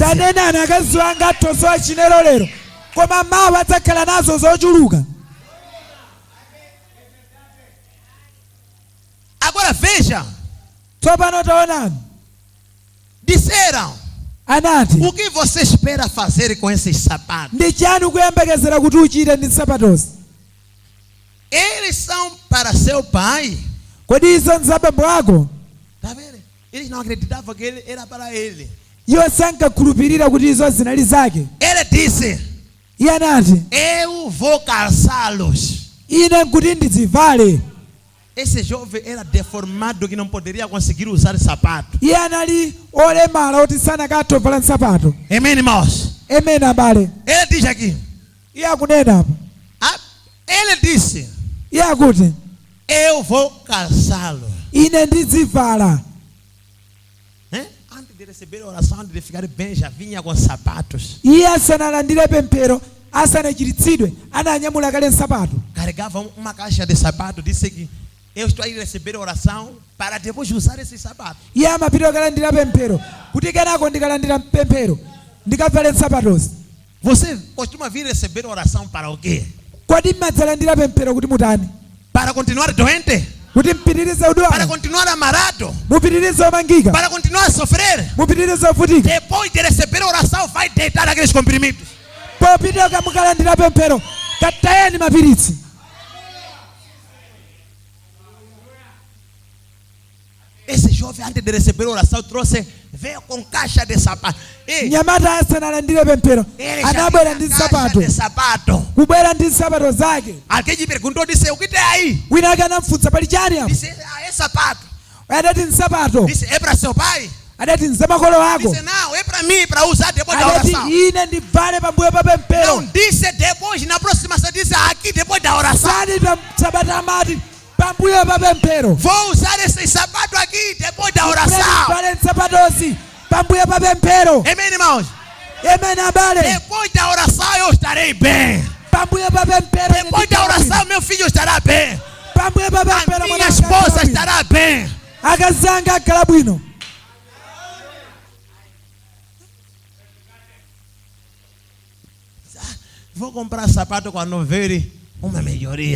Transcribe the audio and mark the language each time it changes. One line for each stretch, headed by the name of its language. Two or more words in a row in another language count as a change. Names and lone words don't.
Nyanja: tanenani akazi wanga athosowa chinelo lero koma mawa adzakhala nazo zochuluka
Portuguese: Agora veja,
Nyanja: tsopano taonani
Portuguese: disseram:
Nyanja: anati
Portuguese: o que você espera fazer com esses sapatos?
Nyanja: ndi chani ukuyembekezera kuti uchite ndi nsapatozi
Portuguese: Eles são para seu pai.
Nyanja: kodi izo nzabambo ako
Portuguese: Tá vendo? Eles não acreditavam que ele era para ele.
Nyanja: iwo sankakhulupirira kuti izo zinali zake
Portuguese: Ele disse:
Nyanja: iye anati
Portuguese: eu vou calçá-los.
Nyanja: ine nkuti ndizivale
Portuguese: Esse jovem era deformado que não poderia conseguir usar sapato.
Nyanja: iye anali olemala kuti sanakathovala nsapato
Portuguese: Amém, irmãos?
Nyanja: emene abale
Portuguese: Ele diz aqui.
Nyanja: iye akunena apa
Portuguese: Ele disse:
Nyanja: iye akuti
Portuguese: eu vou calçá-los.
Nyanja: ine ndizivala
Portuguese: Antes de receber a oração, antes de ficar bem, já vinha com sapatos.
Nyanja: iye asanalandire pemphero asanachiritsidwe ananyamula kale nsapato
Portuguese: Carregava uma caixa de sapato. Disse que eu estou aí receber a oração para depois usar esses sapatos.
Nyanja: iye amapita kukalandira pemphero kuti kenako ndikalandira pemphero ndikavale nsapatozi
Portuguese: Você costuma vir receber oração para o quê?
Nyanja: kodi mmadzalandira pemphero kuti mutani
Portuguese: Para continuar doente?
Nyanja: kuti mpitirize
Portuguese: para
Nyanja: udwala,
Portuguese: continuar amarrado,
Nyanja: mupitirize omangika,
Portuguese: para continuar a sofrer.
Nyanja: mupitirize ovutika.
Portuguese: Depois de receber a oração, vai deitar aqueles comprimidos.
Nyanja: Popita mukalandira pemphero, katayani mapiritsi.
Portuguese: Esse jovem, antes de receber a oração, veio com caixa de sapato.
Nyanja: Nyamata asanalandire pemphero, anabwera ndi
Portuguese: Caixa de sapato.
Nyanja: kubwera ndi nsapato zake.
Portuguese: Alguém lhe perguntou, disse, o que tem aí?
Nyanja: Wina ake anamfunsa pali chani apo?
Portuguese: Disse, é sapato.
Nyanja: Adati nsapato.
Portuguese: Disse, é para seu pai?
Nyanja: Adati nzamakolo ako.
Portuguese: Disse, não, é para mim, para usar depois da
Nyanja: Adati
Portuguese: oração.
Nyanja: ine ndivale pambuyo pa pemphero.
Portuguese: Não disse depois, na próxima você disse aqui depois da oração.
Nyanja: Sani sabata amati pambuyo pa pemphero.
Portuguese: Vou usar esse sapato aqui depois da oração.
Nyanja: Vale nsapatosi pambuyo pa pemphero.
Portuguese: Amém, irmãos?
Nyanja: Amen abale.
Portuguese: Depois da oração eu estarei bem.
Nyanja: Pambuyo pa pemphero.
Portuguese: Depois da oração meu filho estará bem.
Nyanja: Pambuyo pa
Portuguese: A
Nyanja: pemphero
Portuguese: minha esposa estará bem.
Nyanja: akazanga akhala bwino.
Portuguese: Vou comprar sapato quando ver uma melhoria.